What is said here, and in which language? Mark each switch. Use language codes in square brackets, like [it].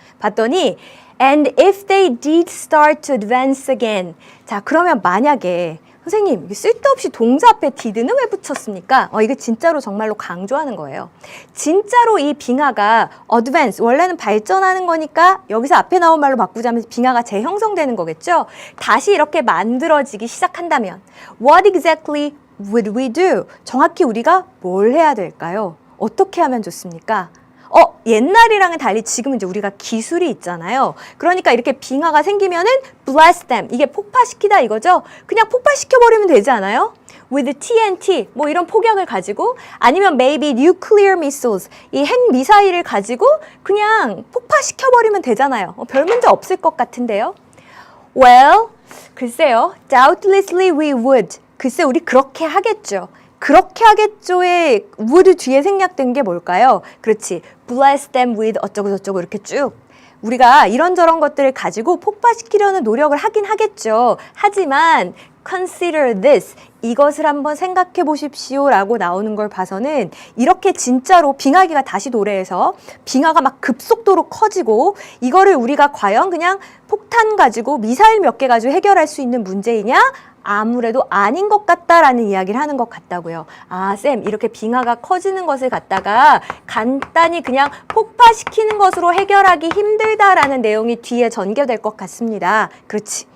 [ko] 봤더니 [en] And if they did start to advance again. [ko] 자, 그러면 만약에 선생님, 이게 쓸데없이 동사 앞에 did는 왜 붙였습니까? 이게 진짜로 정말로 강조하는 거예요. 진짜로 이 빙하가 advance, 원래는 발전하는 거니까 여기서 앞에 나온 말로 바꾸자면 빙하가 재형성되는 거겠죠? 다시 이렇게 만들어지기 시작한다면 [en] What exactly would we do? [ko] 정확히 우리가 뭘 해야 될까요? 어떻게 하면 좋습니까? 옛날이랑은 달리 지금은 이제 우리가 기술이 있잖아요. 그러니까 이렇게 빙하가 생기면은 blast them. 이게 폭파시키다 이거죠? 그냥 폭파시켜버리면 되지 않아요? With TNT, 뭐 이런 폭약을 가지고 아니면 [en] maybe nuclear missiles, [ko] 이 핵 미사일을 가지고 그냥 폭파시켜버리면 되잖아요. 별 문제 없을 것 같은데요? [en] Well, [ko] 글쎄요. [en] Doubtlessly we would. [ko] 글쎄 우리 그렇게 하겠죠. 그렇게 하겠죠의 would 뒤에 생략된 게 뭘까요? 그렇지. bless them with 어쩌고 저쩌고 이렇게 쭉. 우리가 이런저런 것들을 가지고 폭파시키려는 노력을 하긴 하겠죠. 하지만 [en] consider this. [ko] 이것을 한번 생각해 보십시오 라고 나오는 걸 봐서는 이렇게 진짜로 빙하기가 다시 도래해서 빙하가 막 급속도로 커지고 이거를 우리가 과연 그냥 폭탄 가지고 미사일 몇 개 가지고 해결할 수 있는 문제이냐? 아무래도 아닌 것 같다라는 이야기를 하는 것 같다고요. 아, 쌤, 이렇게 빙하가 커지는 것을 갖다가 간단히 그냥 폭파시키는 것으로 해결하기 힘들다라는 내용이 뒤에 전개될 것 같습니다. 그렇지.